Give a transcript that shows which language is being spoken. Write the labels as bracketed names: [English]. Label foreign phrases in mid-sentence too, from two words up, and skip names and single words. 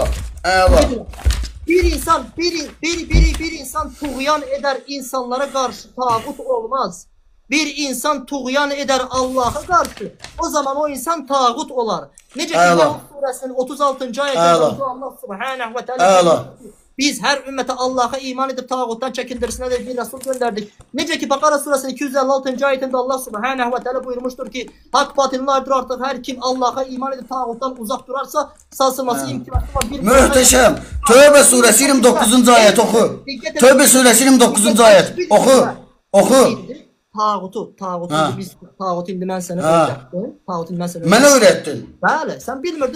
[Azerbaijani] Bir insan tuğyan edər, insanlara qarşı tağut olmaz. [Turkish] bir insan tuğyan eder Allah'a karşı, o zaman o insan tağut olar. [Azerbaijani] Necə ki, Əla. Tağut surəsinin 36-cı ayətində Əla. [Arabic] Allah subhanahu ve [Azerbaijani] Əla. [Turkish] teala biz her ümmete Allah'a iman edip tağuttan çekindirsinler de bir Resul gönderdik. [Azerbaijani] Necə ki Bakara surəsinin 256-cı [Turkish] ayetinde [Arabic] Allah subhanahu ve teala [Turkish] buyurmuştur ki hak batilini ayırır artık her kim Allah'a iman edip tağuttan uzak durarsa sarsılması imkanı var. [Azerbaijani] Möhtəşəm. Tövbə surəsi 29-cu ayət oxu. Tövbə surəsi 29-cu ayət. Oxu. Oxu. Tağutu biz tağutu indi mən sənə Ha. öyrətdim. Tağutu indi mən sənə Mənə öyrətdin. Bəli, sən bilmirdin.